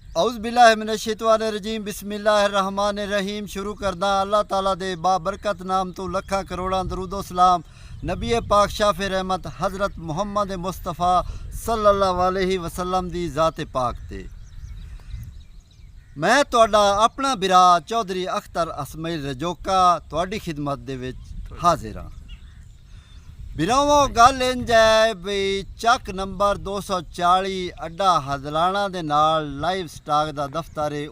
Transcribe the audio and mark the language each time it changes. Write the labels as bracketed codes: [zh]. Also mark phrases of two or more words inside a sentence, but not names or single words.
[ar] أعوذ بالله من الشيطان الرجيم بسم الله الرحمن الرحيم. [pa] شروع کردا اللہ تعالیٰ دے بابرکت نام توں لکھاں کروڑاں درود و سلام نبی پاک شافع رحمت حضرت محمد مصطفیٰ [ar] صلى الله عليه وسلم [pa] دی ذات پاک تے. میں تہاڈا اپنا بھرا چوہدری اختر اسماعیل رجوکا تہاڈی خدمت دے وچ حاضر ہاں. بھراؤ گل انج ہے بئی چک نمبر 240 اڈا ہزلانہ دے نال [en] live stock [pa] دا دفتر ہے.